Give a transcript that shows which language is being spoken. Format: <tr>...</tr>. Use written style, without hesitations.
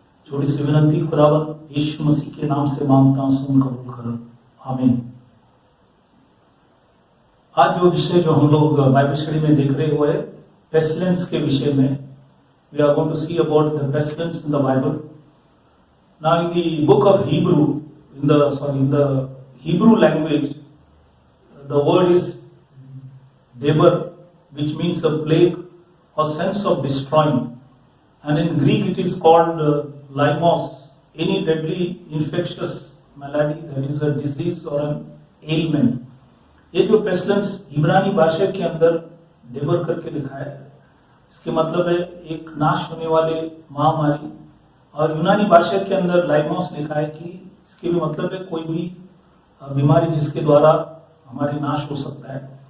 <hi>छोटी सी विनंती खुदावंद यीशु मसीह के नाम से मांगता हूं, सुन कबूल करो, आमीन। आज जो विषय जो हम लोग बाइबल स्टडी में देख रहे हुए पेस्टिलेंस के विषय में,</hi> <en>We are going to see about the pestilence in the Bible. Now in the book of Hebrew, in the Hebrew language, the word is deber, which means a plague or sense of destroying, and in Greek it is called limos, any deadly infectious malady, that is a disease or an ailment।</en> <hi>ये जो pestilence इब्रानी भाषा के अंदर डेबर करके लिखा है, इसके मतलब है एक नाश होने वाले महामारी। और यूनानी भाषा के अंदर लाइमोस लिखा है कि इसके भी मतलब है कोई भी बीमारी जिसके द्वारा हमारी नाश हो सकता है।</hi>